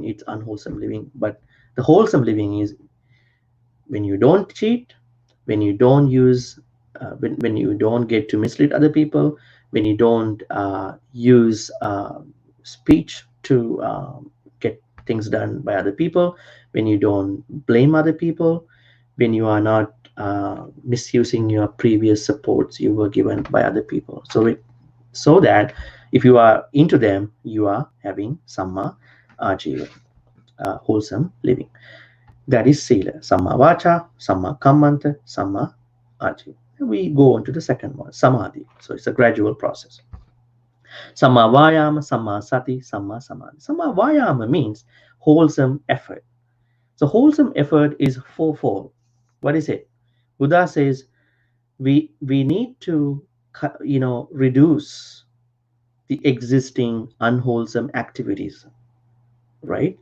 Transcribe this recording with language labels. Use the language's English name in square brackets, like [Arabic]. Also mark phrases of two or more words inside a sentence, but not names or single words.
[English] It's unwholesome living. But the wholesome living is when you don't cheat, when you don't use, when you don't get to mislead other people, when you don't use speech to get things done by other people, when you don't blame other people, when you are not misusing your previous supports you were given by other people. So that if you are into them, you are having [Pali] samma ajiva, [English] wholesome living. That is [Pali] sila, samma vacha, samma kammanta, samma ajiva. [English] We go on to the second one, samadhi. So it's a gradual process. [Pali] Samma vayama, samma sati, samma samadhi. Samma vayama [English] means wholesome effort. So wholesome effort is fourfold. What is it? Buddha says we need to reduce the existing unwholesome activities, right?